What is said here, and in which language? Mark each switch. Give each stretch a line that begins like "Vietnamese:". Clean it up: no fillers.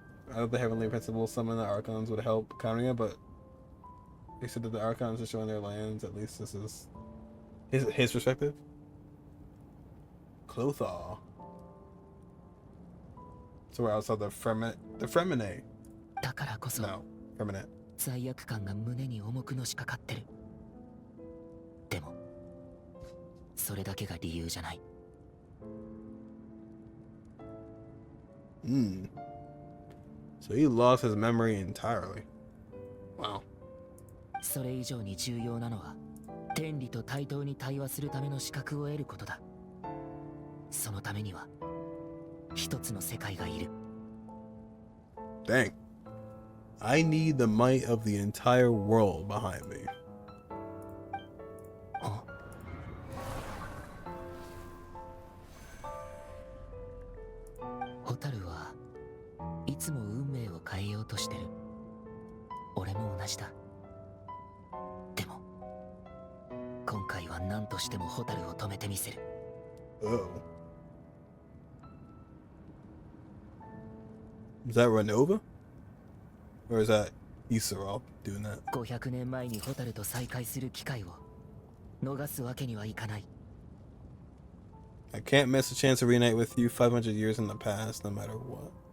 English: I thought the Heavenly Principle summon the Archons would help Conria, but he said that the Archons are showing their lands. At least this is his perspective. Clothar. So we're outside the Fremine.
Japanese: だからこそ
English: No, Fremine.
Japanese: 罪悪感が胸に重くのしかかってる。でもそれだけが理由じゃない。
English: So he lost his memory entirely. Wow.
Japanese: それ以上に重要なのは天理と対等に対話するための資格を得ることだ。そのためには一つの世界がいる。
English: Dang. I need the might of the entire world behind me.
Japanese: ホタルはいつも運命を変えようとしてる。俺も同じだ。でも今回は何としてもホタルを止めてみせる。
English: Oh. Is that Renova? Or is that Isarov doing that?
Japanese: 500年前にホタルと再会する機会を逃すわけにはいかない。
English: I can't miss a chance to reunite with you 500 years in the past, no matter what.